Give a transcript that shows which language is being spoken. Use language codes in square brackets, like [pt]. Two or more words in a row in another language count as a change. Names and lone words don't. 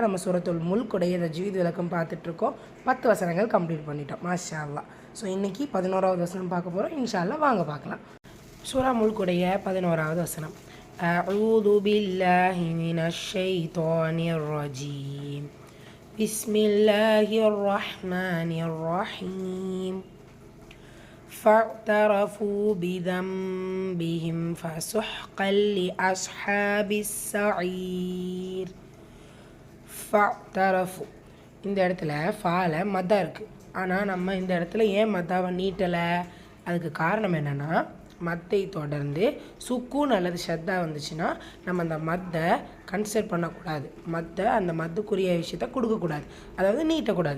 [ta] நம்ம சூரத்துல் முல்குடைய தஜ்வீத் விளக்கம் பார்த்துட்ருக்கோம். 10 வசனங்கள் கம்ப்ளீட் பண்ணிட்டோம் [ar] ما شاء الله. [ta] ஸோ இன்றைக்கி 11வது வசனம் பார்க்க போகிறோம். [ar] إن شاء الله [ta] வாங்க பார்க்கலாம். சூரா முல்குடைய 11வது வசனம். [ar] أعوذ بالله من الشيطان الرجيم. بسم الله الرحمن الرحيم. فاعترفوا بذنبهم فسحقا لأصحاب السعير. [ta] فاعترفوا இந்த இடத்துல ஃபால மத்தா இருக்குது. ஆனால் நம்ம இந்த இடத்துல ஏன் மத்தாவை நீட்டலை? அதுக்கு காரணம் என்னென்னா, மத்தை தொடர்ந்து சுக்கூன் அல்லது ஷத்தா வந்துச்சுன்னா நம்ம அந்த மத்தை கன்சிடர் பண்ணக்கூடாது. அந்த மத்துக்குரிய விஷயத்த கொடுக்கக்கூடாது, அதாவது நீட்டக்கூடாது.